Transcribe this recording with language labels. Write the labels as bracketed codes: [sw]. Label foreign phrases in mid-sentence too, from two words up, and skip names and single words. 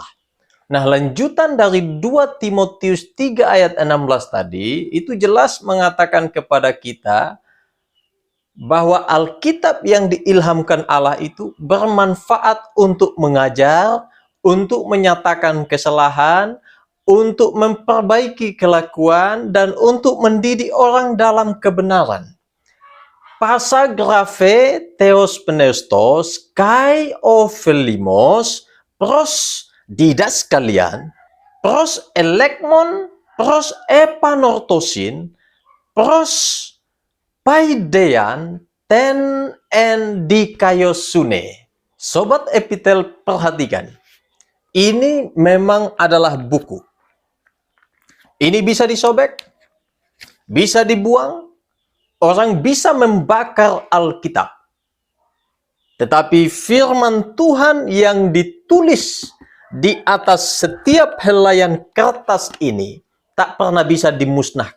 [id] Nah, lanjutan dari 2 Timotius 3 ayat 16 tadi, itu jelas mengatakan kepada kita bahwa Alkitab yang diilhamkan Allah itu bermanfaat untuk mengajar, untuk menyatakan kesalahan, untuk memperbaiki kelakuan, dan untuk mendidik orang dalam kebenaran. [el] Πᾶσα γραφὴ θεόπνευστος καὶ ὠφέλιμος πρὸς διδασκαλίαν, πρὸς ἐλεγμόν, πρὸς ἐπανόρθωσιν, πρὸς παιδείαν, τὴν ἐν δικαιοσύνῃ. [id] Sobat Epitel, perhatikan. Ini memang adalah buku. Ini bisa disobek, bisa dibuang, orang bisa membakar Alkitab. Tetapi firman Tuhan yang ditulis di atas setiap helaian kertas ini tak pernah bisa dimusnahkan.